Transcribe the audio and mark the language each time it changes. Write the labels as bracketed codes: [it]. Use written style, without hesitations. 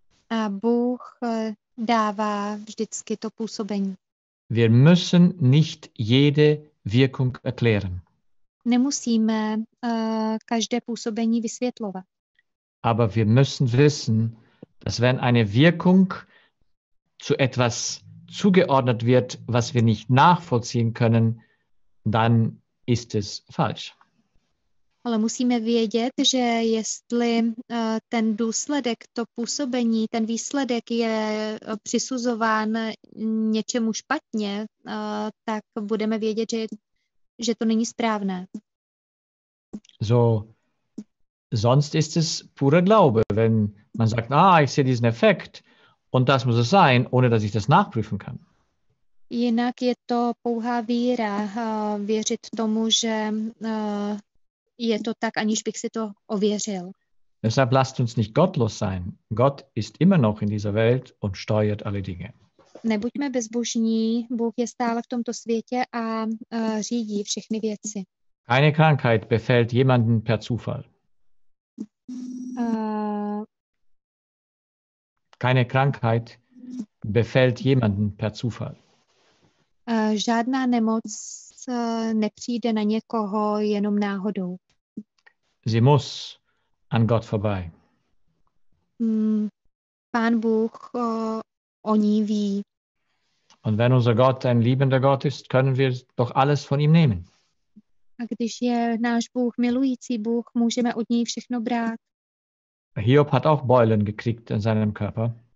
[cs] a Bůh dává vždycky to působení. [de] Wir müssen nicht jede Wirkung erklären, [cs] Nemusíme každé působení vysvětlovat, [de] aber wir müssen wissen, dass wenn eine Wirkung zu etwas zugeordnet wird, was wir nicht nachvollziehen können, dann ist es falsch. [cs] Ale musíme vědět, že jestli ten důsledek, to působení, ten výsledek je přisuzován něčemu špatně, tak budeme vědět, že to není správné. [de] So, sonst ist es purer Glaube, wenn man sagt, ich sehe diesen Effekt und das muss es sein, ohne dass ich das nachprüfen kann. [cs] Jinak je to pouhá víra, věřit tomu, že je to tak, aniž bych si to ověřil. [de] Deshalb lasst uns nicht gottlos sein. Gott ist immer noch in dieser Welt und steuert alle Dinge. [cs] Nebuďme bezbožní, Bůh je stále v tomto světě a řídí všechny věci. [de] Keine Krankheit befällt jemanden per Zufall. Keine Krankheit befällt jemanden per Zufall. [cs] Žádná nemoc nepřijde na někoho jenom náhodou. [de] Sie muss an Gott vorbei. [cs] Pán Bůh o ní ví. [de] Und wenn unser Gott ein liebender Gott ist, können wir doch alles von ihm nehmen. [cs] A když je náš Bůh milující Bůh, můžeme od něj všechno brát. [de] Hiob hat auch Beulen gekriegt in seinem Körper.